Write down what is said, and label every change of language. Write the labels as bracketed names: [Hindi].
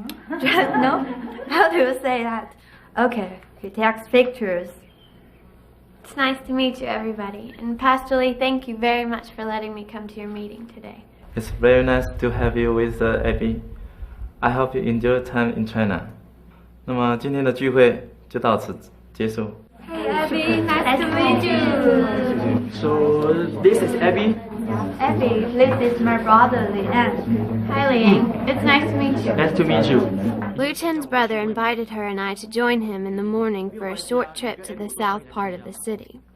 [English] No? How do you say that? Okay, he takes pictures. It's nice to meet you, everybody. And Pastor Lee, thank you very much for letting me come to your meeting today. It's very nice to have you with Abbey. I hope you enjoy your time in China. [Chinese] 那么今天的聚会就到此结束。 [English] Hey, Abbey, nice to meet you. So, this is Abbey. Abbey, this is my brother Lian. Hi, Liang. It's nice to meet you. Nice to meet you. Lu Chen's brother invited her and I to join him in the morning for a short trip to the south part of the city.